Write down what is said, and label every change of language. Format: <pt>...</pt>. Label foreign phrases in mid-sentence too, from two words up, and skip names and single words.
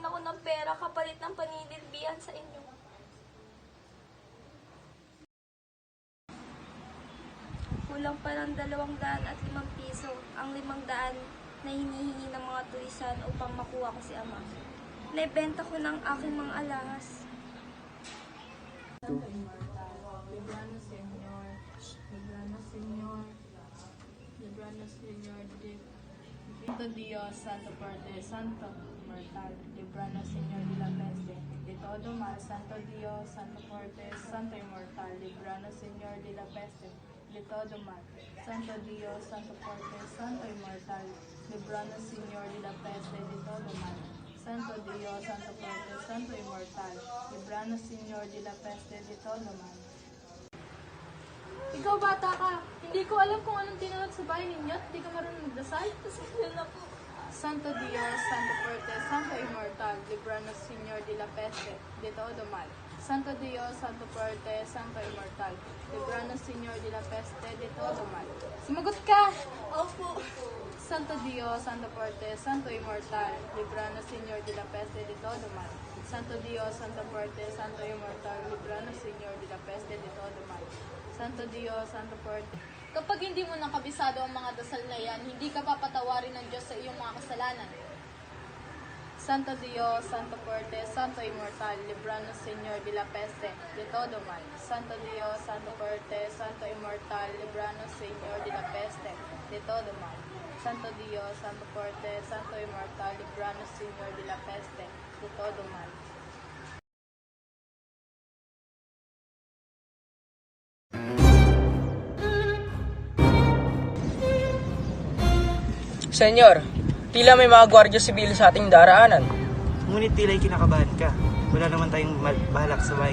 <tl>ng pera kapalit ng paninilbihan sa inyo. Kulang pa ng 205 piso ang 500 na hinihingi ng mga tulisan upang makuha ko si ama. Naibenta ko ng aking mga alahas.</tl> <es>Santo Dios, Santo Fuerte, Santo Mortal, libranos Señor de la peste, de todo mal. Santo Dios, Santo Fuerte, Santo Inmortal, libranos Señor de la peste, de todo mal. Santo Dios, Santo Fuerte, Santo Inmortal, libranos Señor de la peste, de todo mal. Santo Dios, Santo Fuerte, Santo Inmortal, libranos Señor de la peste, de todo mal.</es> <tl>Ikaw bata ka, hindi ko alam kung anong tinulad sa bahay ninyo at hindi ka marunong magdasal. Pasensya na po.</tl> <es>Santo Dios, Santo Fuerte, Santo Inmortal, libranos Señor de la peste, de todo mal. Santo Dios, Santo Fuerte, Santo Inmortal, libranos Señor de la peste, de todo mal.</es> <tl>Sumagot ka! Opo.</tl> <es>Santo Dios, Santo Fuerte, Santo Inmortal, libranos Señor de la peste, de todo mal. Santo Dios, Santo Fuerte, Santo Inmortal, libranos Señor de la peste, de todo mal. Santo Dios, Santo Fuerte.</es> <tl>Kapag hindi mo nakabisado ang mga dasal na yan, hindi ka papatawarin ng Diyos sa iyong mga kasalanan.</tl> <es>Santo Dios, Santo Fuerte, Santo Inmortal, libranos Señor de la peste, de todo mal. Santo Dios, Santo Fuerte, Santo Inmortal, libranos Señor de la peste, de todo mal. Santo Dios, Santo Fuerte, Santo Inmortal, libranos Señor de la peste, de todo mal.</es> <tl>Senyor, tila may mga gwardiya sibil sa ating daraanan. Ngunit tila'y kinakabahan ka. Wala naman tayong balak sa bahay.</tl>